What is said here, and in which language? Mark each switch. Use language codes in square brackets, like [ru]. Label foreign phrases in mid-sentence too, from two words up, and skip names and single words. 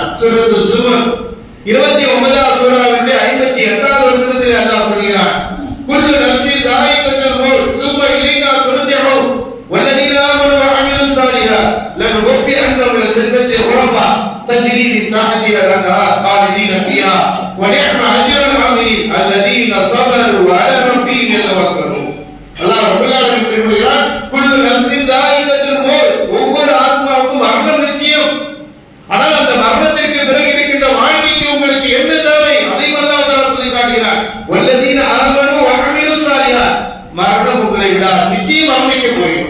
[ta] சூரத்து ஸுமர் 29வது சூராவினுடைய 58வது வசனத்திலே அல்லாஹ் சொல்கிறார், [ar] كل نفس ذائقة الموت ثم إلينا ترجعون والذين آمنوا وعملوا الصالحات لنبوئنهم جنة غرفا تجري من تحتها الأنهار خالدين فيها ونعم أجر العاملين الذين صبروا وعلى ربهم يتوكلون. الله رب العالمين [ta] கூறுகிறார், [ar] كل نفس ذائقة الموت, [ta] ஒவ்வொரு ஆத்மாவுக்கும் மரணம் நிச்சயம். ஆனால் அந்த மரணத்திற்கு பிறகு இருக்கின்ற வாழ்க்கைக்கு உங்களுக்கு என்ன தேவை அதை அல்லாஹ் தஆலா சொல்லி காட்டுகிறார். [ar] والذين آمنوا وعملوا الصالحات, [ta] மரணம் உங்களை விடாது, நிச்சயம் மரணிக்க போகிறோம்.